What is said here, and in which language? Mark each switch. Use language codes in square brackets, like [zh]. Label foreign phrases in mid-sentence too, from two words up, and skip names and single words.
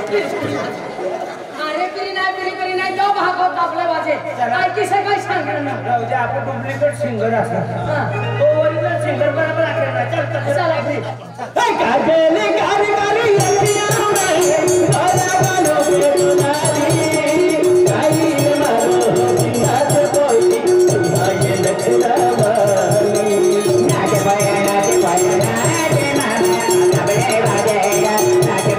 [mr] अरे पिरी नाही तो भागवत आपले वाजे काय किसे काय सांगेन ना राहू दे आपण [en] duplicate singer [mr] असणार तो [en] original singer [mr] बरोबर आहे ना चल चला फ्री [raj] काजले कारी कारी अखियां में भला वालो के दुलारी काई मारो सिंहास कोई सुनाए लखरा वाली नाचे पाया नाचे मामा तबले बाजेगा नाचे